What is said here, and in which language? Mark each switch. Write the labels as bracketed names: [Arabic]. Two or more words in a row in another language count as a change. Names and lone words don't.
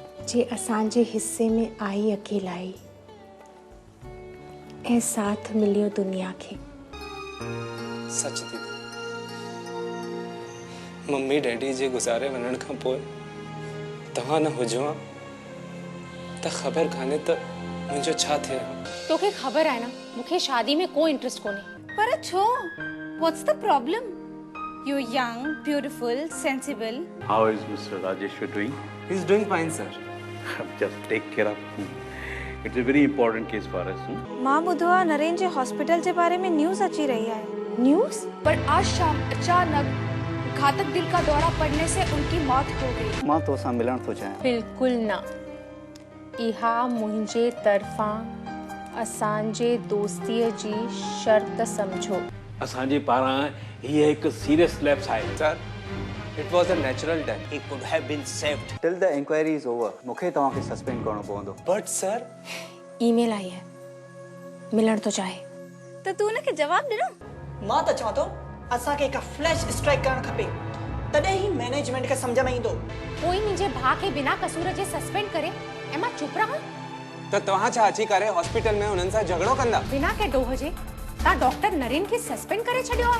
[Sindhi] जे असांजे हिस्से में आई अकेलाई ऐं साथ मिलियो दुनिया के। सच दीदी, मम्मी डैडी जे गुज़ारे वञण खां पोइ तव्हां न हुजो हा त ख़बर काने त मुंहिंजो छा थिए हा। तोखे ख़बर आहे न मूंखे शादी में कोई इंटरेस्ट कोन्हे। पर छो? [English] What's the problem? You're young, beautiful, sensible. How is Mr. Rajeshwar doing? He's doing fine, sir. Just take care of him. It's a very important case for us. [Sindhi] मां बुधवा नरेन जे हॉस्पिटल जे बारे में न्यूज़ अची रही है। न्यूज़? [Hindi] पर आज शाम अचानक घातक दिल का दौरा पड़ने से उनकी मौत हो गई। [Sindhi] मां तो सां मिलण थो चाहियां। बिल्कुल न। इहा मुंहिंजे तरफ़ां असांजे दोस्तीअ जी शर्त समझो। असांजे पारां हीअ हिकु [English] serious lapse [Sindhi] आहे। [English] Sir, it was a natural death. He could have been saved. Till the inquiry is over, [Sindhi] मूंखे तव्हांखे सस्पेंड करणो पवंदो। [English] But sir, [Sindhi] ईमेल आई है, मिलण तो चाहे। तो तू उनखे जवाब ॾिनो? मां त चवां थो असांखे हिकु [English] flash strike [Sindhi] करणु खपे, तॾहिं ई मैनेजमेंट खे सम्झ में ईंदो। कोई मुंहिंजे भाउ खे बिना कसूर जे सस्पेंड करे ऐं मां चुप रहां? त तव्हां छा अची करे हॉस्पिटल में हुननि सां झगड़ो कंदा? बिना के डोह जे तव्हां डॉक्टर नरेन खे सस्पेंड करे छॾियो आहे?